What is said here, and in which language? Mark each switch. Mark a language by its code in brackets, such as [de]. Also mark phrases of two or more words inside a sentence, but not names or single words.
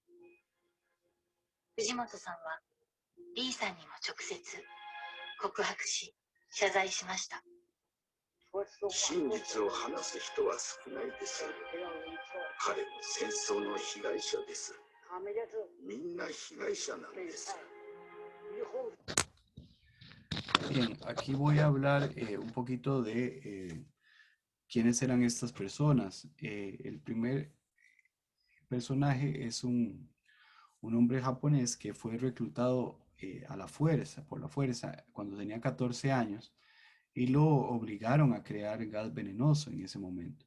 [ja] 藤本さんはリーさんにも直接告白し謝罪しました。真実を話す人は少ないです。彼も戦争の被害者です。みんな被害者なんです。 [es] Bien, aquí voy a hablar un poquito de quiénes eran estas personas. El primer personaje es un hombre japonés que fue reclutado por la fuerza, cuando tenía 14 años y lo obligaron a crear gas venenoso en ese momento.